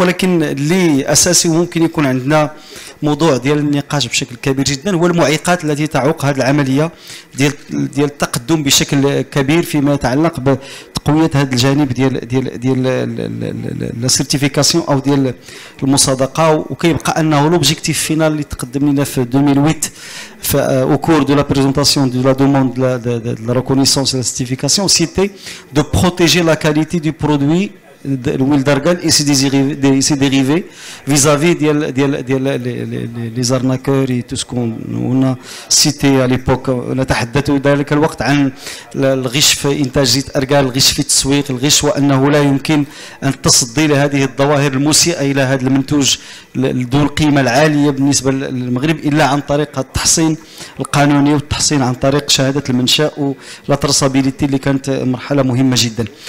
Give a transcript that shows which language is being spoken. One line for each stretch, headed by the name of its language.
Arabic: ولكن اللي أساسي وممكن يكون عندنا موضوع ديال النقاش بشكل كبير جدا هو المعيقات التي تعوق هذه العملية ديال التقدم بشكل كبير فيما يتعلق بتقوية هذا الجانب ديال السيرتيفيكاسيون او ديال المصادقة. وكيبقى انه لوبجيكتيف فينال اللي تقدم لنا في 2008
French: au cours de la présentation de la demande de la reconnaissance de la certification, c'était de protéger la qualité du produit l'huile d'argan et ses dérivés vis-à-vis les arnaqueurs et tout ce qu'on a cité à l'époque.
Arabic: نتحدث ذلك الوقت عن الغش في إنتاج زيت أرغان، الغش في التسويق، الغش وأنه لا يمكن أن تصدي لهذه الظواهر المسيئة إلى هذا المنتوج ذو القيمة العالية بالنسبة للمغرب إلا عن طريق التحصين القانوني والتحصين عن طريق شهادة المنشأ ولا ترصابيليتي اللي كانت مرحلة مهمة جدا.